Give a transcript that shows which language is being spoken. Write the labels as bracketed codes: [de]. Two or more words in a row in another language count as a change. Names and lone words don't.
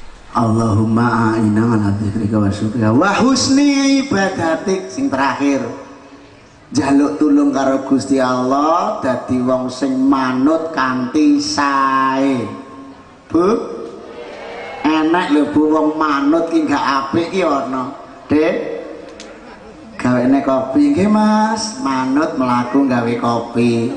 [ar] اللهم أعنا على ذكرك وشكرك وحسن عبادتك. [jv] Sing terakhir, jaluk tulung karo Gusti Allah dadi wong sing manut kanthi sae. Bu, enak lho Bu wong manut ki gak apik ki ana. Dek, gawene kopi nggih Mas, manut mlaku gawe kopi.